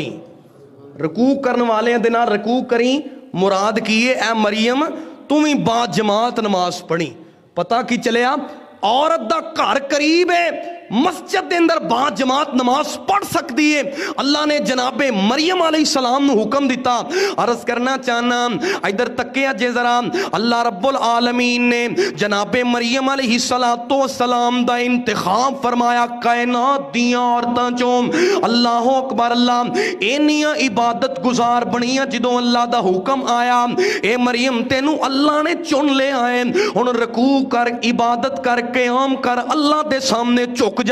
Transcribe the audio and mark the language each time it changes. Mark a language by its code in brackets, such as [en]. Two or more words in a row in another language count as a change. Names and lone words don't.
[pa] رکوع کرنے والیاں دے نال رکوع کری مراد کی ہے اے مریم تو بھی با جماعت نماز پڑھی. پتہ کی چلیا عورت دا گھر قریب ہے, [ur] مسجد کے اندر با جماعت نماز پڑھ سکتی ہے. [pa] اللہ نے جنابِ مریم علیہ السلام نوں حکم دتا. عرض کرنا چاہنا ادھر تکیا جے ذرا, [ar] الله رب العالمين [pa] نے جنابِ مریم علیہ السلام دا انتخاب فرمایا کائنات دیاں عورتاں چوں. [ar] الله أكبر, [pa] اللہ انیاں عبادت گزار بنیاں جدوں اللہ دا حکم آیا اے مریم تینوں اللہ نے چن لیا ہے، ہن رکوع کر عبادت کر قیام کر اللہ دے سامنے جھک جا.